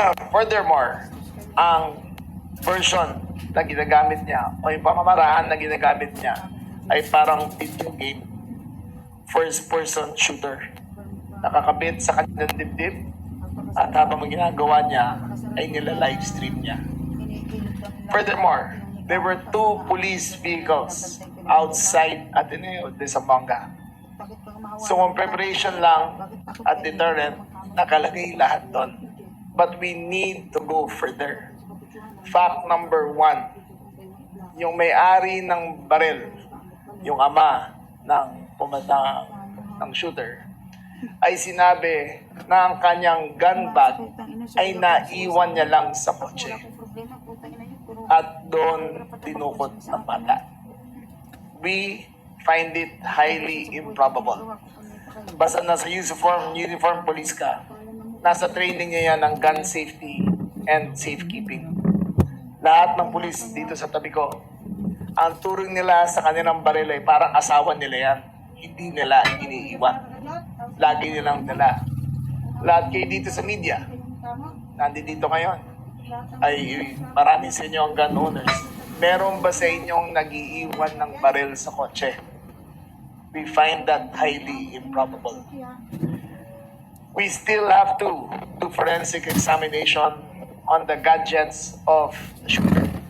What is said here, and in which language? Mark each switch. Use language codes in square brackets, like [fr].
[tl] Furthermore, ang version na ginagamit niya o yung pamamaraan na ginagamit niya ay parang video game, first-person shooter. Nakakabit sa kanyang dibdib at habang ginagawa niya ay nila-live stream niya. [en] Furthermore, there were 2 police vehicles outside Ateneo de Zamboanga. [tl] So, on preparation lang at deterrent, nakalagay lahat doon. [en] But we need to go further. [tl] Fact number 1, yung may-ari ng baril, yung ama ng pumatang ng shooter, ay sinabi na ang kanyang gun bag ay naiwan niya lang sa kotse. At doon tinukot ng bata. [en] We find it highly improbable. [tl] Basta nasa uniform police ka, nasa training niya yan ng [en] gun safety and safekeeping. [tl] Lahat ng police dito sa tabi ko, ang turing nila sa kanilang baril ay parang asawa nila yan. Hindi nila iniiwan. Lagi nilang dala. Lahat kayo dito sa media, nandito ngayon, ay marami sa inyo ang gun owners. Meron ba sa inyong nag-iiwan ng baril sa kotse? [en] We find that highly improbable. We still have to do forensic examination on the gadgets of the shooter.